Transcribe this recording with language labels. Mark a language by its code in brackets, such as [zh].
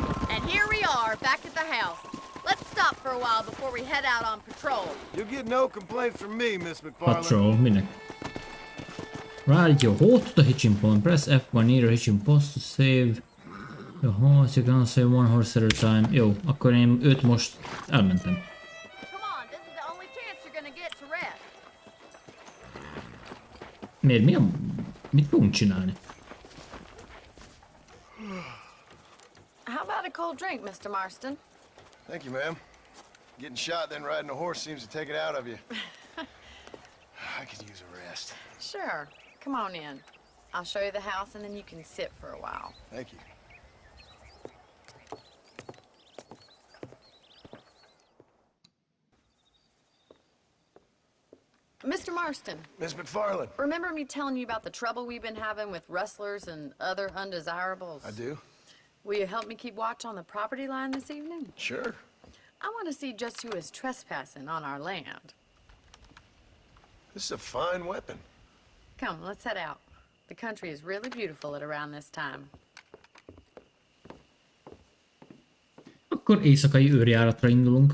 [en] And here we are, back at the house. Let's stop for a while before we head out on patrol. You'll get no complaints from me, Miss McFarland. [hu] Patrol, minek? [en] Ride your horse to the hitching point. Press F1 near a hitching post to save the horse. You can save one horse at a time. [hu] Jó, akkor én őt most elmentem. [en] Come on, this is the only chance you're gonna get to rest. [hu] Miért? Mi a... Mit fogunk csinálni? [en] How about a cold drink, Mr. Marston? Thank you, ma'am. Getting shot then riding a horse seems to take it out of you. I could use a rest. Sure. Come on in. I'll show you the house and then you can sit for a while. Thank you. Mr. Marston, Miss McFarland. remember me telling you about the trouble we've been having with rustlers and other undesirables? I do. Will you help me keep watch on the property line this evening? Sure. I want to see just who is trespassing on our land. This is a fine weapon. Come, let's head out. The country is really beautiful at around this time. [hu] Akkor éjszakai őrjáratra indulunk.